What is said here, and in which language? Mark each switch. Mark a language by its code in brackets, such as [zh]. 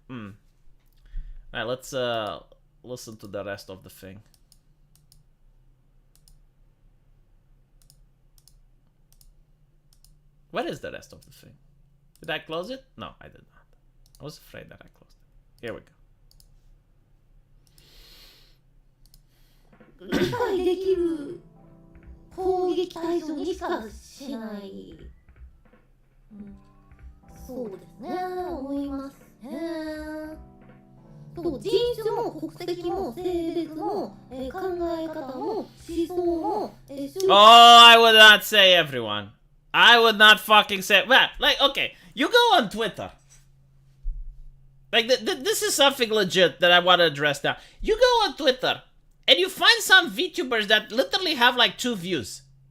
[en] Alright, let's listen to the rest of the thing. What is the rest of the thing? Did I close it? No, I did not. I was afraid that I closed it. Here we go. [ja] 理解できる攻撃対象にしかしない、そうですね、思いますね。そう人種も国籍も性別も、考え方も思想も、 [en] Oh, I would not say everyone. I would not fucking say... Well, like, okay, you go on Twitter. Like, this is something legit that I want to address now. You go on Twitter, and you find some VTubers that literally have, like, 2 views.